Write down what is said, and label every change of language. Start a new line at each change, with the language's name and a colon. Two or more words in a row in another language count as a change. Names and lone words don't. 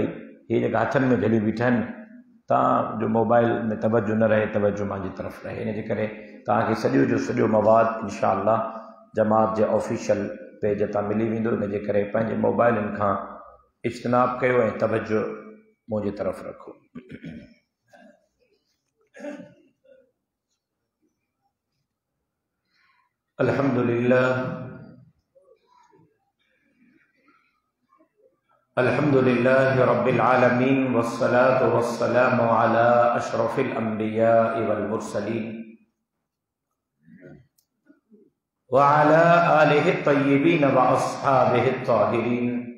Sindhi: हीअ जेका हथनि में झली बीठा आहिनि, तव्हांजो मोबाइल में तवजो न रहे, तवजो मुंहिंजी तरफ़ रहे। इन जे करे तव्हांखे सॼो जो सॼो मवाद इंशाअल्लाह जमात जे
English: official page
Sindhi: तां मिली वेंदो। इन जे करे पंहिंजे मोबाइलनि खां इज्तनाब कयो ऐं तवजो मुंहिंजी तरफ़ रखो।
Arabic: الحمد لله رب العالمين والصلاة والسلام على أشرف الأنبياء والمرسلين وعلى آله الطيبين وأصحابه الطاهرين.